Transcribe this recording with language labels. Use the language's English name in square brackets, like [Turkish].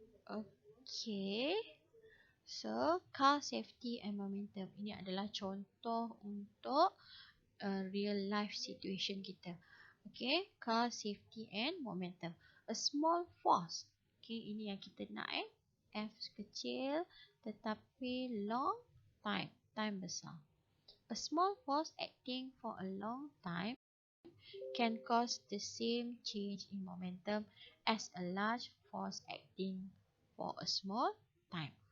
[English] Okay, so car safety and momentum. [Malay] Ini adalah contoh untuk [English] real life situation [Malay] kita. [English] Okay, car safety and momentum. A small force. [Malay] Okay, ini yang kita nak F kecil tetapi [English] long time. [Malay] Time besar. [English] A small force acting for a long time can cause the same change in momentum as a large force acting for a small time.